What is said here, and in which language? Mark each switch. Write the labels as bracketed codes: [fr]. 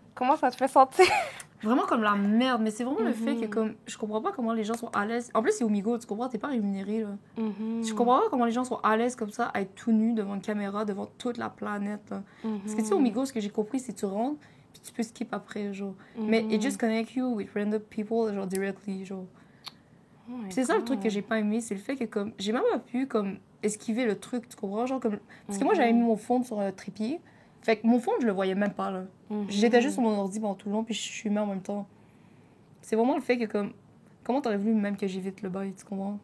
[fr] Comment ça te fait sentir? Vraiment comme la merde, mais c'est vraiment le fait que comme je comprends pas comment les gens sont à l'aise. En plus, c'est Omigo, tu comprends, t'es pas rémunéré là. Je comprends pas comment les gens sont à l'aise comme ça à être tout nus devant une caméra, devant toute la planète. Là. Parce que tu sais, Omigo, ce que j'ai compris, c'est que tu rentres, puis tu peux skip après, genre. Mais [en] it just connect you with random people, genre, directly, genre. Oh [fr] c'est ça le truc que j'ai pas aimé, c'est le fait que, comme, j'ai même pas pu, comme, esquiver le truc, tu comprends? Genre, comme, parce que moi, j'avais mis mon fond sur un trépied, fait que mon fond, je le voyais même pas, là. J'étais juste sur mon ordi pendant tout le long, puis je suis mis en même temps. C'est vraiment le fait que, comme, comment t'aurais voulu même que j'évite le bail, tu comprends?